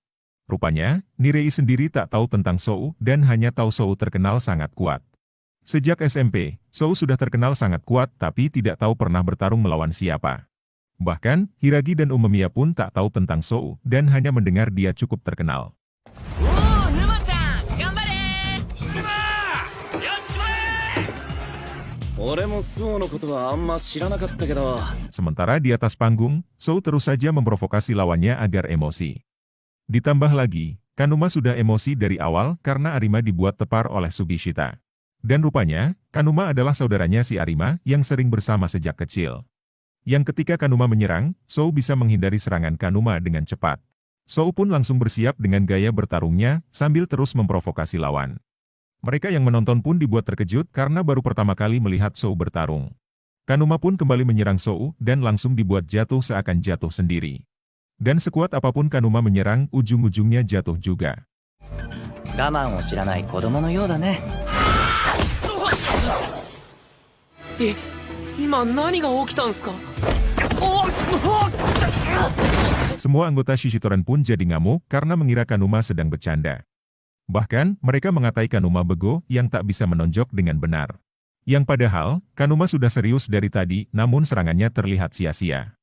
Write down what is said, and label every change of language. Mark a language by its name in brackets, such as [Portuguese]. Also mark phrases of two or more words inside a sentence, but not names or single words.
[Indonesian] Rupanya, Nirei sendiri tak tahu tentang Sou dan hanya tahu Sou terkenal sangat kuat. Sejak SMP, Sou sudah terkenal sangat kuat tapi tidak tahu pernah bertarung melawan siapa. Bahkan, Hiragi dan Umemiya pun tak tahu tentang Sou dan hanya mendengar dia cukup terkenal. [Japanese] おお、沼ちゃん、頑張れー。やっちまえ。俺もそうのことはあんま知らなかったけど。 [Indonesian] Sementara di atas panggung, Sou terus saja memprovokasi lawannya agar emosi. Ditambah lagi, Kanuma sudah emosi dari awal karena Arima dibuat tepar oleh Sugishita. Dan rupanya, Kanuma adalah saudaranya si Arima yang sering bersama sejak kecil. Yang ketika Kanuma menyerang, Sou bisa menghindari serangan Kanuma dengan cepat. Sou pun langsung bersiap dengan gaya bertarungnya sambil terus memprovokasi lawan. Mereka yang menonton pun dibuat terkejut karena baru pertama kali melihat Sou bertarung. Kanuma pun kembali menyerang Sou dan langsung dibuat jatuh seakan jatuh sendiri. Dan sekuat apapun Kanuma menyerang, ujung-ujungnya jatuh juga. [Japanese] 我慢を知らない子供のようだね。今何が起きたんすか。 [Indonesian] Semua anggota Shishitoren pun jadi ngamuk karena mengira Kanuma sedang bercanda. Bahkan, mereka mengatai Kanuma bego yang tak bisa menonjok dengan benar. Yang padahal, Kanuma sudah serius dari tadi, namun serangannya terlihat sia-sia.